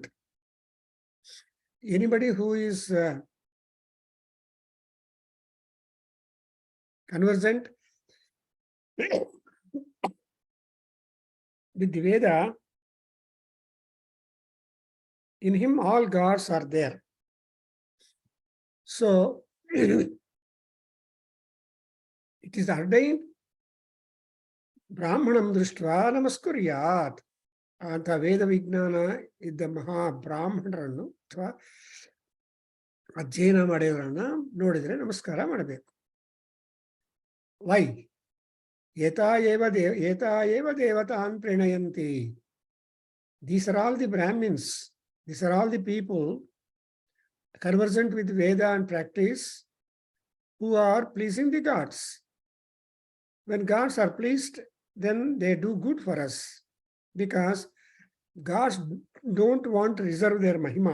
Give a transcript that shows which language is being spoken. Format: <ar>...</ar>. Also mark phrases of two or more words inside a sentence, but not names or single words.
<en>Anybody who is conversant with the Veda, in him all gods are there. So it is ordained,</en> <sa>ब्राह्मणं दृष्ट्वा नमस्कार्यात्.</sa> <kn>ಅಂತ ವೇದ ವಿಜ್ಞಾನ ಇದ್ದ ಮಹಾ ಬ್ರಾಹ್ಮಣರನ್ನು ಅಥವಾ ಅಧ್ಯಯನ ಮಾಡಿದವರನ್ನ ನೋಡಿದರೆ ನಮಸ್ಕಾರ ಮಾಡಬೇಕು.</kn> <sa>ವೈ ಏತಾ ಏವ ದೇವತಾನ್ ಪ್ರಣಯಂತಿ.</sa> <en>These are all the Brahmins, these are all the people conversant with Veda and practice who are pleasing the gods. When gods are pleased, then they do good for us. Because gods don't want to reserve their mahima.</en>